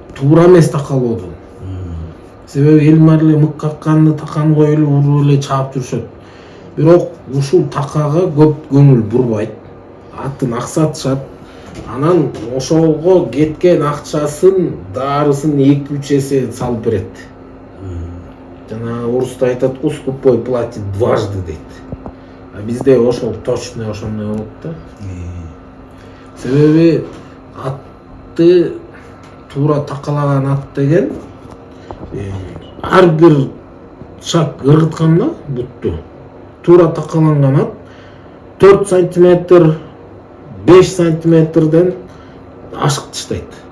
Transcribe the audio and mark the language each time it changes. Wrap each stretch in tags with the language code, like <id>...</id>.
<ky>Туура эмес такалоодон. Себеби элмар эле мык какканды таканы коюп эле уруп эле чаап жүрүшөт. Бирок ушул такага көп көңүл бурбайт. Атын аксатышат. Анан ошого кеткен акчасын, дарысын 2-3 эсе салып берет. Жана орусда айтат го,</ky> <ru>скупой платит дважды</ru> <ky>дейт. А бизде ошол точно ошондой болот да. Себеби атты туура такалаган ат деген ар бир шаг ыргытканда бутту туура такаланган ат 4 сантиметр 5 сантиметрден ашык таштайт.</ky>